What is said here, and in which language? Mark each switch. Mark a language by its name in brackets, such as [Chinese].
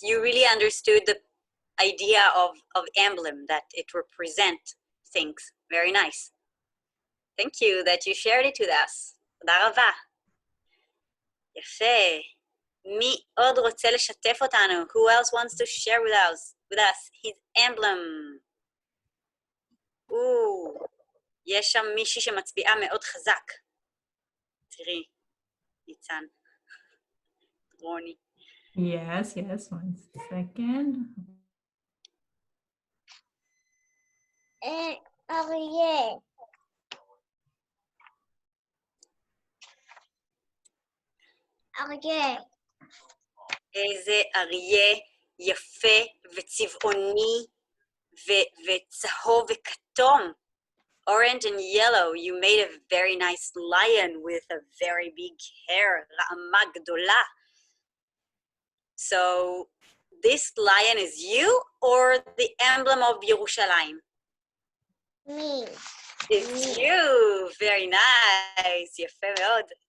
[English] You really understood the idea of emblem, that it represents things. Very nice. Thank you that you shared it with us. [Hebrew] תודה רבה. יפה. מי עוד רוצה לשתף אותנו? [English] Who else wants to share with us his emblem? [Hebrew] יש שם מישהי שמצביעה מאוד חזק. תראי, ניצן. רוני. [English] Yes, 1 second. [Hebrew] אריה. אריה. איזה אריה יפה וצבעוני וצהוב וכתום. [English] Orange and yellow. You made a very nice lion with a very big hair. [Hebrew] רעמה גדולה. [English] So this lion is you or the emblem of Yerushalayim? Me. It's you. Very nice. [Hebrew] יפה מאוד.